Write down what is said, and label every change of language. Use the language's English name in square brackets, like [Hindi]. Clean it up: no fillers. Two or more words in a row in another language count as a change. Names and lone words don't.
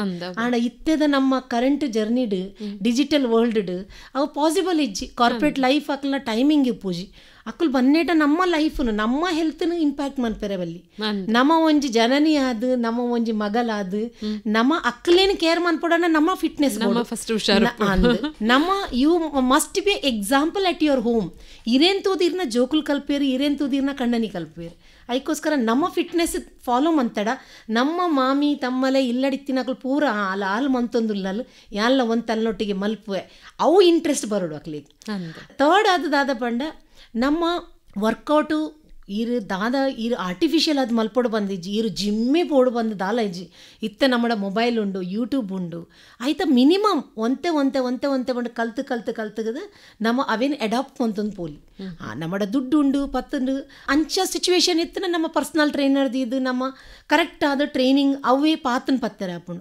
[Tulu] ಆಂಡ ಇತ್ತೆದ ನಮ್ಮ [English] current journey-du digital world [Tulu] ಅವು ಪಾಸಿಬಲ್ ಇಜ್ಜಿ [English] corporate life [Tulu] ಅಕ್ಲ ಟೈಮಿಂಗ್ ಪೂಜಿ ಅಕ್ಕಲು ಬನ್ನೇಟ ನಮ್ಮ ಲೈಫ್ನು ನಮ್ಮ ಹೆಲ್ತ್ನು ಇಂಪ್ಯಾಕ್ಟ್ ಮನ್ಪೆರೆ ಬಲ್ಲಿ. ನಮ್ಮ ಒಂಜಿ ಜನನಿ ಆದು ನಮ್ಮ ಒಂಜಿ ಮಗಲಾದು ನಮ್ಮ ಅಕ್ಕಲೇನು ಕೇರ್ ಮನ್ಪೊಡನ ನಮ್ಮ ಫಿಟ್ನೆಸ್ ನಮ್ಮ [English] you must be example at your home. [Tulu] ಇರೇನ್ ತೂದಿರ್ನ ಜೋಕುಲ್ ಕಲ್ಪೇರು ಇರೇನ್ ತೂದಿರ್ನ ಕಣ್ಣನಿ ಕಲ್ಪೇರು ಅದಕ್ಕೋಸ್ಕರ ನಮ್ಮ ಫಿಟ್ನೆಸ್ ಫಾಲೋ ಮಂತಡ ನಮ್ಮ ಮಾಮಿ ತಮ್ಮಲೆ ಇಲ್ಲಡಿತ್ತಿನಕಲು ಪೂರ ಹಾಲು ಮಂತೊಂದುಲ್ಲಲು ಎಲ್ಲ ಒಂದು ತಲೆನೊಟ್ಟಿಗೆ ಮಲ್ಪುವೆ ಅವು ಇಂಟ್ರೆಸ್ಟ್ ಬರೋಡು ಅಕ್ಲಿಗೆ. ಥರ್ಡ್ ಆದ ಪಂಡ ನಮ್ಮ ವರ್ಕೌಟು ಇರು ದಾದ ಇರು ಆರ್ಟಿಫಿಷಿಯಲ್ ಅದು ಮಲ್ಪೊಡು ಬಂದಿಜ್ಜಿ ಇರು ಜಿಮ್ಮೆ ಪೋಡು ಬಂದು ದಾಲ ಇಜ್ಜಿ ಇತ್ತೆ ನಮ್ಮಡ ಮೊಬೈಲ್ ಉಂಡು ಯೂಟ್ಯೂಬ್ ಉಂಡು ಆಯ್ತಾ ಮಿನಿಮಮ್ ಒಂತೆ ಬಂದು ಕಲ್ತಗದ ನಮ್ಮ ಅವೇನು ಅಡಾಪ್ಟ್ ಅಂತಂದು ಪೋಲಿ ನಮ್ಮಡ ದುಡ್ಡು ಉಂಡು ಪತ್ತುಂಡು ಅಂಚ ಸಿಚುವೇಶನ್ ಇತ್ತು ನಮ್ಮ [English] personal trainer-du [Tulu] ಇದು ನಮ್ಮ ಕರೆಕ್ಟ್ ಆದ ಟ್ರೈನಿಂಗ್ ಅವೇ ಪಾತನ್ ಪತ್ತರ ಹಾಪುಂಡು.